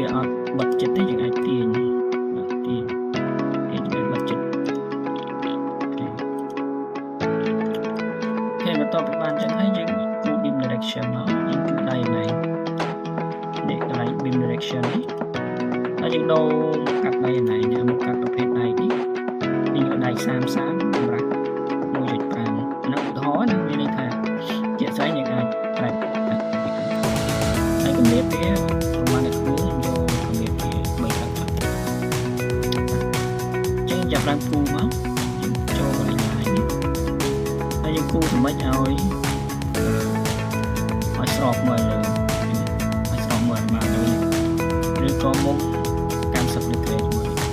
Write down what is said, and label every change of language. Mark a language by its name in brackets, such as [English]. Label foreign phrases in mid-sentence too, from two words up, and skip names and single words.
[Khmer] អត់បិទចិត្តទេយើងអាចទាញវាបិទចិត្តអូខេបន្ទាប់ពីបានចឹងហើយយើងគូ [English] beam direction [Khmer] មកយើងគូដៃណៃនេះកន្លែង [English] beam direction [Khmer] នេះហើយយើងដូរមកកាត់ដៃណៃនេះមកកាត់ប្រភេទដៃនេះយកដៃ30កម្រាស់ 1.5 ហ្នឹងឧទាហរណ៍ណាមានន័យថាជាក់ស្ដែងយើងអាចប្រែហើយកម្រិតវា ចាប់ឡើងគូមកយើងចូលកន្លែងនេះហើយយើងគូសម្រាប់ឲ្យស្របមើលលើឲ្យស្របមើលមកលើឬក៏មុំ90 degree មួយ